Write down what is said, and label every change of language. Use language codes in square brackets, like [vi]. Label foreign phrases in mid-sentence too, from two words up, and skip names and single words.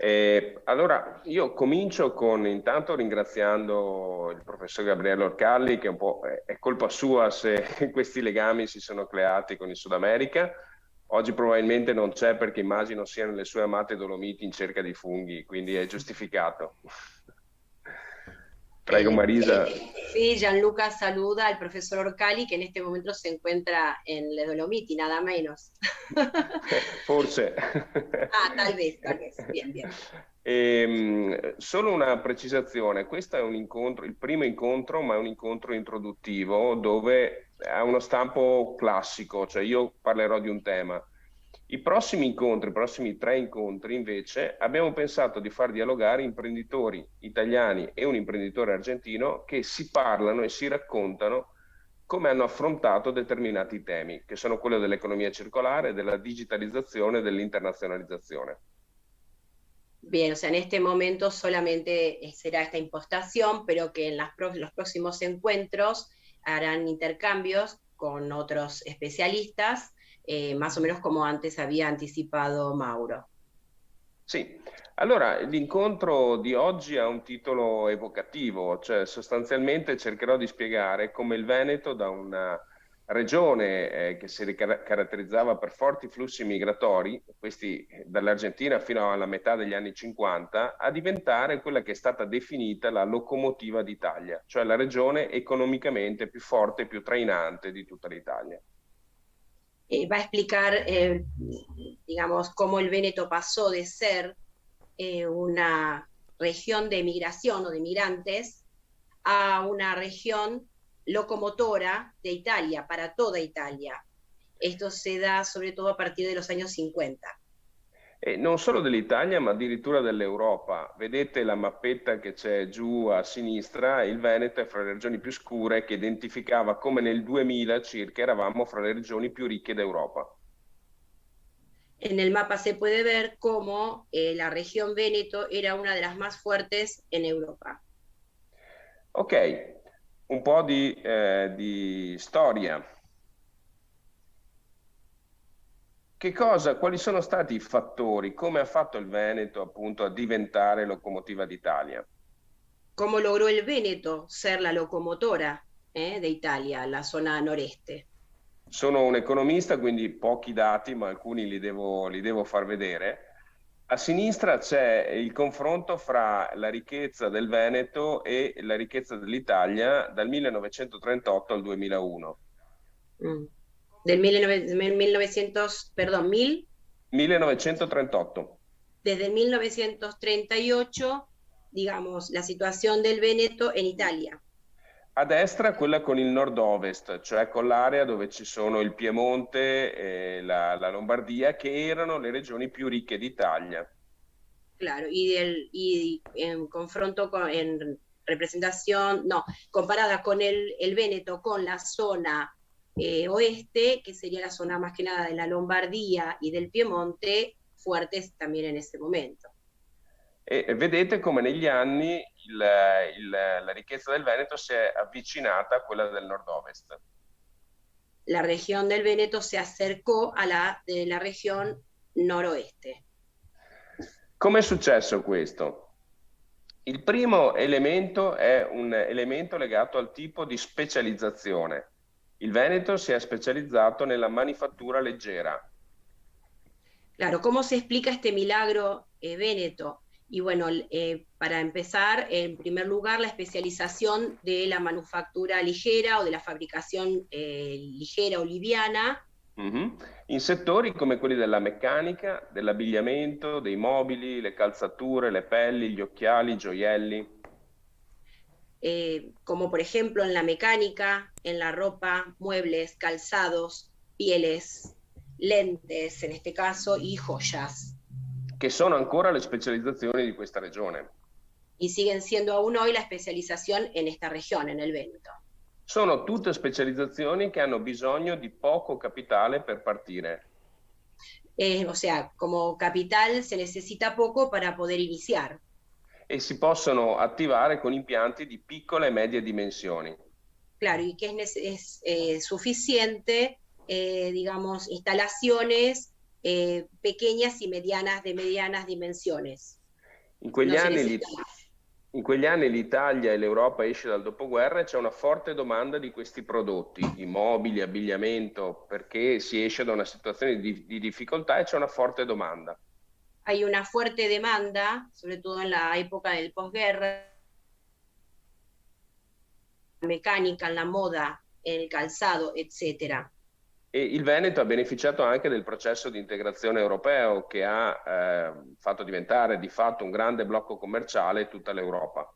[it] Allora, io comincio intanto ringraziando il professor Gabriele Orcalli, che un po' è colpa sua se questi legami si sono creati con il Sud America. Oggi probabilmente non c'è perché immagino sia nelle sue amate Dolomiti in cerca di funghi, quindi è giustificato. Prego Marisa. [es] Sí, Gianluca saluda al profesor Orcali, que en este momento se encuentra en Le Dolomiti, nada menos. [it] Forse. [es] Tal vez. Bien, bien. [it] Solo una precisazione, questo è un incontro, il primo incontro, ma è un incontro introduttivo dove ha uno stampo classico, cioè io parlerò di un tema. I prossimi incontri, i prossimi 3 incontri, invece, abbiamo pensato di far dialogare imprenditori italiani e un imprenditore argentino che si parlano e si raccontano come hanno affrontato determinati temi, che sono quello dell'economia circolare, della digitalizzazione e dell'internazionalizzazione. [es] Bien, o sea, en este momento solamente será esta impostación, pero que en los próximos encuentros harán intercambios con otros especialistas, más o menos como antes había anticipado Mauro. [it] Sì, allora l'incontro di oggi ha un titolo evocativo, cioè sostanzialmente cercherò di spiegare come il Veneto, da una regione che si caratterizzava per forti flussi migratori, questi dall'Argentina fino alla metà degli anni 50, a diventare quella che è stata definita la locomotiva d'Italia, cioè la regione economicamente più forte e più trainante di tutta l'Italia. [es] Va a explicar, digamos, cómo el Véneto pasó de ser una región de migración o de migrantes a una región locomotora de Italia, para toda Italia. Esto se da sobre todo a partir de los años 50. [it] E non solo dell'Italia, ma addirittura dell'Europa. Vedete la mappetta che c'è giù a sinistra, il Veneto è fra le regioni più scure, che identificava come nel 2000 circa eravamo fra le regioni più ricche d'Europa. [es] En el mapa se puede ver cómo la región Véneto era una de las más fuertes en Europa. [it] Ok, un po' di storia. Quali sono stati i fattori, come ha fatto il Veneto appunto a diventare locomotiva d'Italia? [es] ¿Cómo logró el Véneto ser la locomotora de Italia, la zona noreste? [it] Sono un economista, quindi pochi dati, ma alcuni li devo far vedere. A sinistra c'è il confronto fra la ricchezza del Veneto e la ricchezza dell'Italia dal 1938 al 2001. Del 1938. [es] Desde el 1938, digamos, la situación del Veneto en Italia. [it] A destra quella con il nord-ovest, cioè con l'area dove ci sono il Piemonte e la Lombardia, che erano le regioni più ricche d'Italia. [es] Claro, y en confronto en representación, no, comparada con el Veneto con la zona oeste, que sería la zona más que nada de la Lombardía y del Piemonte, fuertes también en ese momento. [it] E vedete come negli anni la ricchezza del Veneto si è avvicinata a quella del nord-ovest. [es] La región del Veneto se acercò a la región noroeste. [it] Come è successo questo? Il primo elemento è un elemento legato al tipo di specializzazione. Il Veneto si è specializzato nella manifattura leggera. [es] Claro, ¿cómo se explica este milagro Veneto? Y bueno, para empezar, en primer lugar, la especialización de la manufactura ligera o de la fabricación ligera o liviana. [it] In settori come quelli della meccanica, dell'abbigliamento, dei mobili, le calzature, le pelli, gli occhiali, i gioielli. [es] Como por ejemplo en la mecánica, en la ropa, muebles, calzados, pieles, lentes en este caso, y joyas. [it] Che sono ancora le specializzazioni di questa regione. [es] Y siguen siendo aún hoy la especialización en esta región, en el Veneto. [it] Sono tutte specializzazioni che hanno bisogno di poco capitale per partire. [es] O sea, como capital se necesita poco para poder iniciar. [it] E si possono attivare con impianti di piccole e medie dimensioni. [es] Claro, y que es suficiente, digamos, instalaciones pequeñas y medianas, de medianas dimensiones. [it] In quegli [es] no se [it] anni [es] necesita. [it] In quegli anni l'Italia e l'Europa esce dal dopoguerra e c'è una forte domanda di questi prodotti, immobili, abbigliamento, perché si esce da una situazione di difficoltà e c'è una forte domanda. [es] Hay una fuerte demanda, sobre todo en la época del posguerra, mecánica, en la moda, en el calzado, etcétera. [it] E il Veneto ha beneficiato anche del processo di integrazione europeo che ha fatto diventare di fatto un grande blocco commerciale tutta l'Europa.